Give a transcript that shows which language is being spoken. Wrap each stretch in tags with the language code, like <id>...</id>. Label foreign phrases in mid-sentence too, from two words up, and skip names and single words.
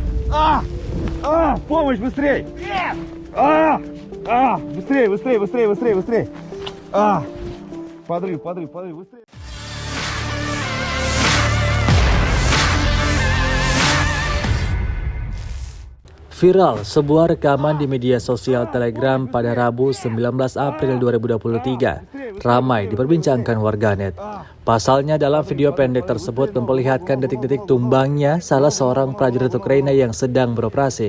<ru>Помощь, быстрей! Нет! Быстрее, быстрее, быстрее, быстрее, быстрее! Подрыв, быстрее!</ru> <id>Viral sebuah rekaman di media sosial Telegram pada Rabu 19 April 2023 ramai diperbincangkan warganet. Pasalnya dalam video pendek tersebut memperlihatkan detik-detik tumbangnya salah seorang prajurit Ukraina yang sedang beroperasi.</id>